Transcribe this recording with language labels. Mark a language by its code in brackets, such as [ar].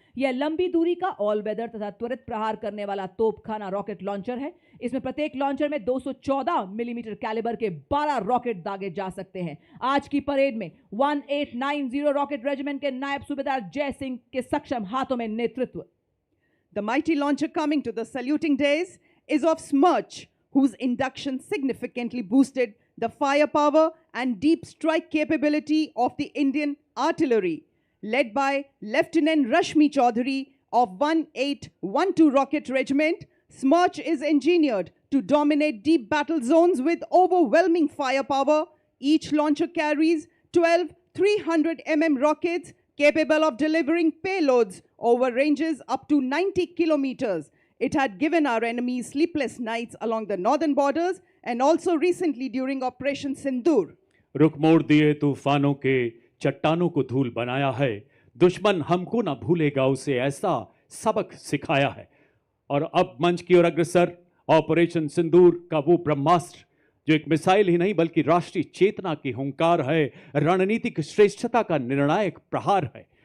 [hi] यह लंबी दूरी का ऑल वेदर तथा त्वरित प्रहार करने वाला तोपखाना रॉकेट लॉन्चर है। इसमें प्रत्येक लॉन्चर में 214 मिलीमीटर कैलिबर के 12 रॉकेट दागे जा सकते हैं। आज की परेड में 1890 रॉकेट रेजिमेंट के नायब सूबेदार जय सिंह के सक्षम हाथों में नेतृत्व। [en] The mighty launcher coming to the saluting days is of Smirch, whose induction significantly boosted the firepower and deep strike capability of the Indian artillery, led by Lieutenant Rashmi Chaudhary of 1812 Rocket Regiment. Smirch is engineered to dominate deep battle zones with overwhelming firepower. Each launcher carries 12 300 mm rockets capable of delivering payloads over ranges up to 90 kilometers. It had given our enemies sleepless nights along the northern borders and also recently during Operation Sindoor. [hi] रुख मोड़ दिए तूफानों के, चट्टानों को धूल बनाया है, दुश्मन हमको ना भूलेगा, उसे ऐसा सबक सिखाया है। और अब मंच की ओर अग्रसर ऑपरेशन सिंदूर का वो ब्रह्मास्त्र, जो एक मिसाइल ही नहीं बल्कि राष्ट्रीय चेतना की हुंकार है, रणनीतिक श्रेष्ठता का निर्णायक प्रहार है।